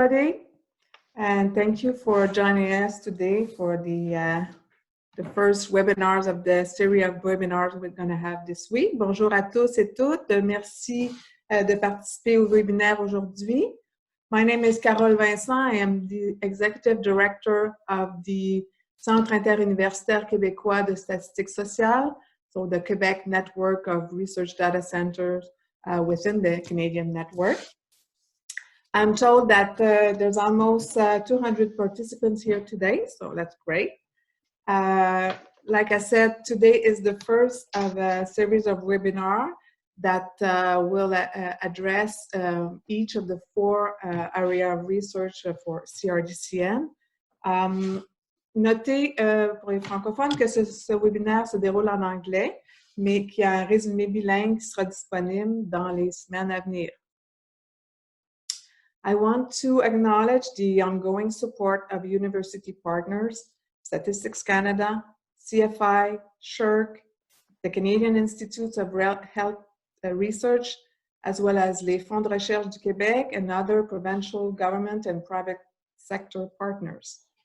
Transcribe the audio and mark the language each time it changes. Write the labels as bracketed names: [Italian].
[English] Everybody, and thank you for joining us today for the first webinars of the series of webinars we're going to have this week. [French] Bonjour à tous et toutes. Merci de participer au webinaire aujourd'hui. [English] My name is Carole Vincent. I am the Executive Director of the Centre interuniversitaire québécois de statistiques sociales, so the Quebec network of research data centers within the Canadian network. I'm told that there's almost 200 participants here today, so that's great. Like I said, today is the first of a series of webinars that will address each of the four areas of research for CRDCN. [French] Notez pour les francophones que ce webinaire se déroule en anglais, mais qu'il y a un résumé bilingue qui sera disponible dans les semaines à venir. [English] I want to acknowledge the ongoing support of university partners, Statistics Canada, CFI, SSHRC, the Canadian Institutes of Health Research, as well as les Fonds de recherche du Québec and other provincial government and private sector partners.